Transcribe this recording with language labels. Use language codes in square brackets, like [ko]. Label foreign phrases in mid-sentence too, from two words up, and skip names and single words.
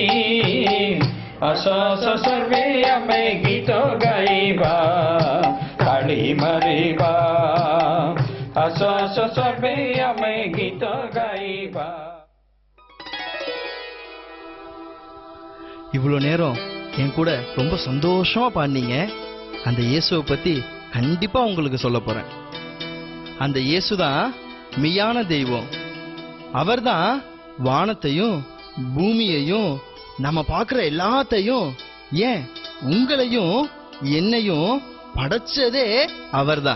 [or] ଆସ ସର୍ବେ ଆମେ ଗୀତ ଗାଇବା, ତାଳି ମାରିବା। ଆସ ସର୍ବେ ଆମେ ଗୀତ ଗାଇବା। [ta] இவ்வளோ நேரம் என் கூட ரொம்ப சந்தோஷமா பாடினீங்க. அந்த இயேசுவை பத்தி கண்டிப்பா உங்களுக்கு சொல்ல போறேன். அந்த இயேசுதான் மெய்யான தெய்வம். அவர்தான் வானத்தையும் பூமியையும் நம்ம பார்க்கிற எல்லாத்தையும், ஏன் உங்களையும் என்னையும் படைச்சதே அவர்தான்.